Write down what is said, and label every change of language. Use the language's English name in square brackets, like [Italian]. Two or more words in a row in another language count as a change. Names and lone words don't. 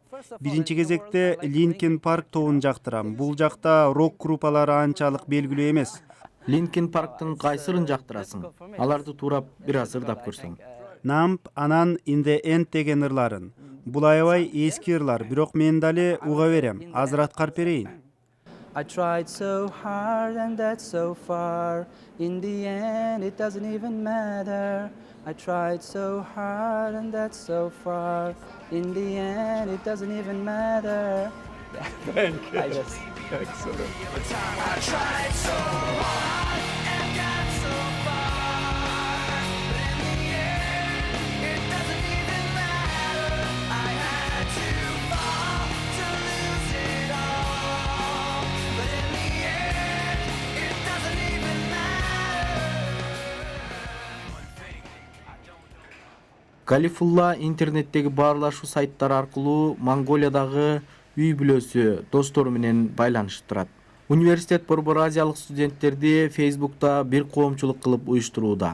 [Kyrgyz] Биринчи кезекте Linkin Park тобун жактырам. Бул жакта рок группалары анчалык белгилүү эмес. Linkin Parktын кайсырын жактырасың? Аларды туурап бир аз ырдап көрсөң. Numb, анан In the End деген ырларын. Бул аябай эски ырлар, бирок мен дали уга берем. Азыр аткарып берейин. [English] I tried so hard and that's so far. In the end it doesn't even matter. I tried so hard and that's so far. In the end it doesn't even matter. Thank you. I just excellent. I tried so hard and got so far. But in the end it doesn't even matter. I had to fall to lose it all. But in the end it doesn't even matter. [Kyrgyz] Галифулла интернеттеги баарлашуу сайттары аркылуу Монголиядагы үй бүлөсү, достору менен байланышып турат. Университет Борбор Азиялык студенттерди Facebook'та бир коомчулук кылып уюштурууда.